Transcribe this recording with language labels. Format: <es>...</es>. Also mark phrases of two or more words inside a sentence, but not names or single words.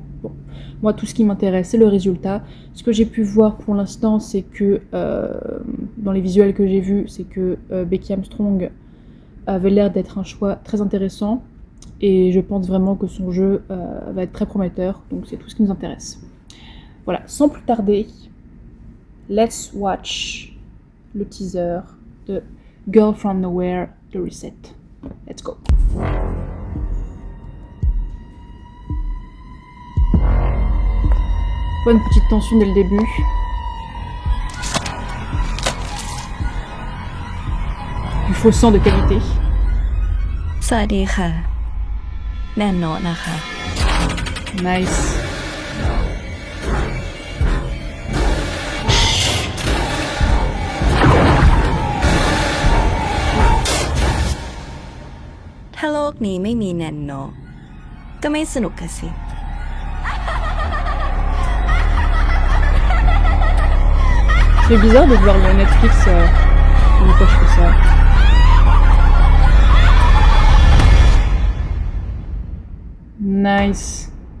<fr>Bon, moi tout ce qui m'intéresse c'est le résultat. Ce que j'ai pu voir pour l'instant, c'est que dans les visuels que j'ai vus, c'est que Becky Armstrong avait l'air d'être un choix très intéressant et je pense vraiment que son jeu va être très prometteur, donc c'est tout ce qui nous intéresse. Voilà, sans plus tarder,</fr> <en>let's watch</en> <fr>le teaser de Girl From Nowhere, The Reset.</fr> <en>Let's go.</en> <fr>Bonne petite tension dès le début. Du faux sang de qualité.</fr> <th>สวัสดีค่ะแนนโนะนะคะ</th> <en>Nice.</en> <th>ถ้าโลกนี้ไม่มีแนนโนะก็ไม่สนุกกันสิ</th> <fr>C'est bizarre de voir le Netflix pourquoi je fais ça.</fr> <en>Nice.</en>